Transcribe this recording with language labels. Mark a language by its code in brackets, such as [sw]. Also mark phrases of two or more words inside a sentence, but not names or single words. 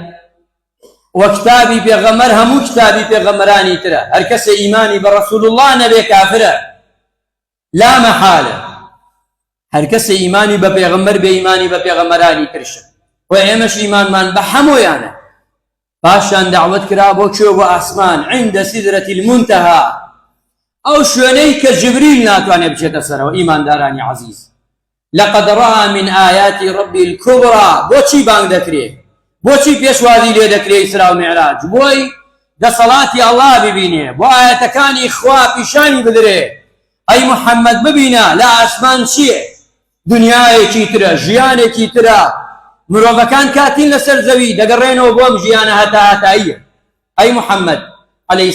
[ckb] و کتابی پێغەمبەر هەموو کتابی پێغەمبەرانی ترە هەر کەسێ ئیمانی بە ڕەسوڵ الله نەبێ کافرە لا مەحالە هەر کەسێ ئیمانی بە پێغەمبەر بێ ئیمانی بە پێغەمبەرانی ترشە و ئێمەش ئیمانمان بە هەموویانە پاشان دعوت کرا بۆ کوێ بۆ ئاسمان [ar] عند سدرة المنتهى [ckb] ئەو شوێنەی کە جبریل ناتوانێت بچێتە سەرەوە ئیماندارانی عەزیز [ar] لقد رأى من آيات ربي الكبرى [ckb] بۆچی بانگ دەکرێت بۆچی پێشوازی لێ دەکرێت ئیسرا و میعراج بۆی دەسەڵاتی ئەڵڵا ببینێ بۆ ئاەتەکانی خوا پیشانی بدرێ ئەی محەممەد ببینە لە ئاسمان چییە دنیایەکی ترە ژیانێکی ترە مرۆڤەکان کاتین لەسەر زەوی دەگەڕێنەوە بۆم ژیانە هەتا هاتاییە ئەی محەممەد عەلەیهی